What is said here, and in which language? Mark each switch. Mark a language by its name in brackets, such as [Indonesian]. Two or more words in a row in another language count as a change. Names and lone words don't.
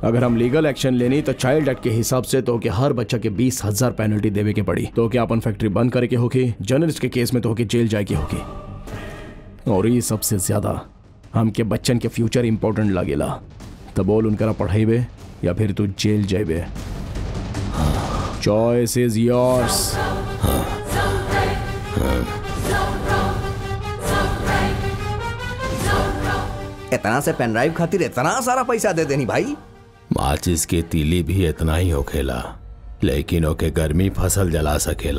[Bhojpuri] अगर हम [English] legal action [Bhojpuri] लेनी तो [English] child act [Bhojpuri] के हिसाब से तो के हर बच्चा के 20,000 पेनल्टी देवे के पड़ी। तो क्या अपन फैक्ट्री बंद करे के होगी, जर्नलिस्ट के केस में तो के जेल जाए के होगी। और ये सबसे ज्यादा हमके बच्चन के फ्यूचर इंपॉर्टेंट लागेला। तो बोल उनकरा पढ़ाईबे या फिर तू जेल जाइबे। [English] choice is yours. [Bhojpuri] इतना से [English] pen drive [Bhojpuri] खातिर इतना सारा पैसा दे देनी भाई। माचिस की तीली भी इतना ही होखेला, लेकिन ओके गर्मी फसल जला सकेला।